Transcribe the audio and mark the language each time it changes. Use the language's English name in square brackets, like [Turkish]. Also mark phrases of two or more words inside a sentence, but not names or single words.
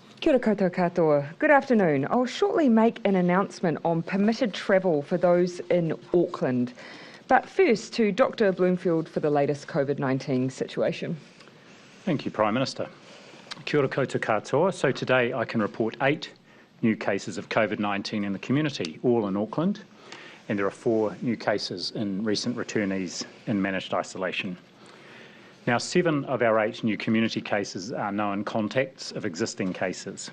[Māori] Kia ora koutou katoa. [English] Good afternoon. I'll shortly make an announcement on permitted travel for those in Auckland. But first to Dr. Bloomfield for the latest COVID-19 situation. Thank you, Prime Minister. [Māori] Kia ora koutou katoa. [English] So today I can report 8 new cases of COVID-19 in the community, all in Auckland, and there are 4 new cases in recent returnees in managed isolation. Now, 7 of our 8 new community cases are known contacts of existing cases.